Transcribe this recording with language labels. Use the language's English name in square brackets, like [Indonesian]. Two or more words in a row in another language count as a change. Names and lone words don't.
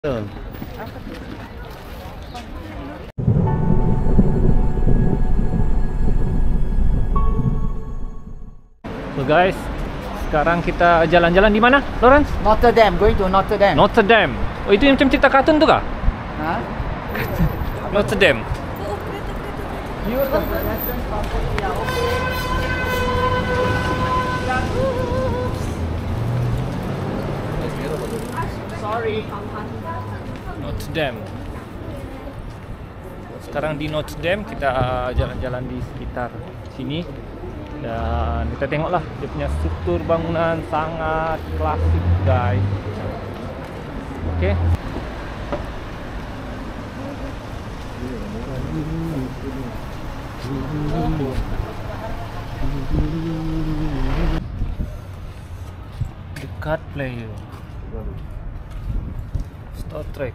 [English] So guys, [Malay] sekarang kita jalan-jalan di mana, Lawrence? Notre Dame, [English] going to Notre Dame. Notre Dame. [Malay] Oh, itu yang macam cerita kartun tu kah? Huh? [English] Notre Dame. Sorry. Notre Dame. [Malay] Sekarang di Notre Dame kita jalan-jalan di sekitar sini dan kita tengoklah dia punya struktur bangunan sangat klasik, guys. Okey. [English] The Card Player, Star Trek.